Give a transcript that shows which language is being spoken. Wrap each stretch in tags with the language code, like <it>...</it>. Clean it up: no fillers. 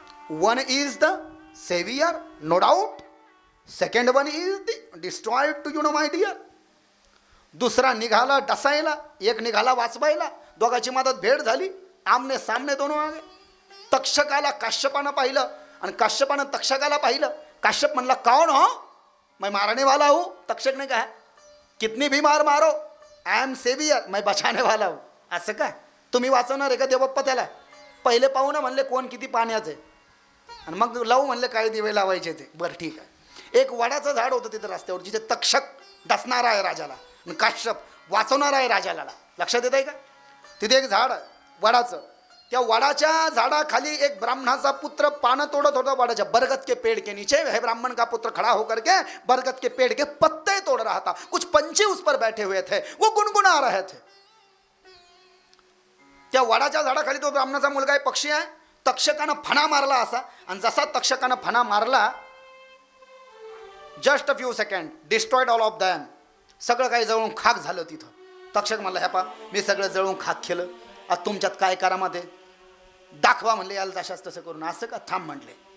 <en>One is the saviour no doubt, second one is the destroyed to you know my dear.</en> <mr>दुसरा निघाला डसायला, एक निघाला वाचवायला. दोघांची मदत भेट झाली,</mr> <hi>आमने सामने दोनों आगे.</hi> <mr>तक्षकाला काश्यपानं पाहिलं आणि काश्यपानं तक्षकाला पाहिलं. काश्यप म्हणला,</mr> <hi>कौन हो, मैं मारने वाला हूँ. तक्षक ने कहा, कितनी भी मार मारो,</hi> <en>I am saviour,</en> <hi>मैं बचाने वाला हूँ.</hi> <mr>असं काय, तुम्ही वाचवणार आहे का देवबाप्पा त्याला? पहिले पाहू ना म्हणले कोण किती पाण्याचे, आणि मग लावू म्हणले काय दिवे लावायचे ते. बरं ठीक आहे. एक वडाचं झाड होतं तिथं रस्त्यावर, जिथे तक्षक डसणार आहे राजाला. आणि काश्यप वाचवणार आहे राजाला. लक्षात येत आहे का? तिथे एक झाड वडाचं, त्या वडाच्या झाडाखाली एक ब्राह्मणाचा पुत्र पानं तोड़त होता वडाच्या.</mr> <hi>बरगद के पेड़ के नीचे है ब्राह्मण का पुत्र खड़ा होकर के बरगद के पेड़ के पत्ते तोड़ रहा था. कुछ पंछी उस पर बैठे हुए थे, वो गुनगुना रहे थे.</hi> <mr>त्या वडाच्या झाडाखाली तो ब्राह्मणाचा मुलगा आहे, पक्षी आहे. तक्षकानं फणा मारला असा, आणि जसा तक्षकानं फणा मारला,</mr> <en>Just a few second destroyed all of them.</en> <mr>सगळं काही जळून खाक झालं तिथं. तक्षक म्हणला, ह्या पा मी सगळं जळून खाक केलं, आता तुमच्यात काय करामध्ये दाखवा म्हणले. याला तशाच तसं करून. असं का? थांब म्हणले.</mr>